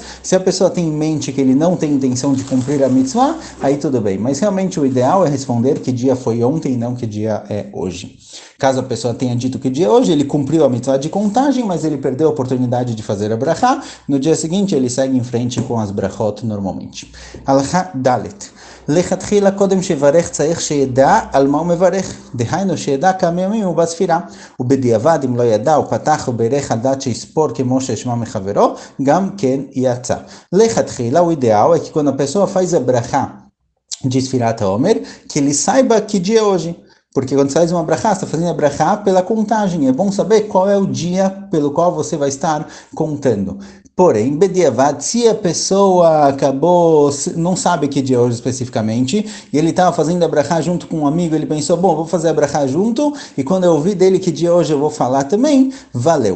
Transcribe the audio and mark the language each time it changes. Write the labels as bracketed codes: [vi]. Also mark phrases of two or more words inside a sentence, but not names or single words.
[pt] Se a pessoa tem em mente que ele não tem intenção de cumprir a mitzvah, aí tudo bem. Mas realmente o ideal é responder que dia foi ontem e não que dia é hoje. Caso a pessoa tenha dito que dia é hoje, ele cumpriu a mitzvah de contagem, mas ele perdeu a oportunidade de fazer a brachá. No dia seguinte, ele segue em frente com as brachot normalmente. [he] הלכה דלת. לכתחילה קודם שיברך צריך שידע על מה הוא מברך, דהיינו שידע כמה ימים הוא בספירה, ובדיעבד אם לא ידע הוא פתח וברך על דעת שיספור כמו ששמע מחברו, גם כן יצא. [pt] לכתחילה o ideal é que quando a pessoa faz a brachá de Sfirat HaOmer, que ele saiba que dia é hoje. Porque quando você faz uma brachá, você está fazendo a brachá pela contagem. É bom saber qual é o dia pelo qual você vai estar contando. Porém, bediavad, se a pessoa acabou, não sabe que dia é hoje especificamente, e ele estava fazendo a brachá junto com um amigo, ele pensou, bom, vou fazer a brachá junto, e quando eu ouvir dele que dia é hoje eu vou falar também, valeu.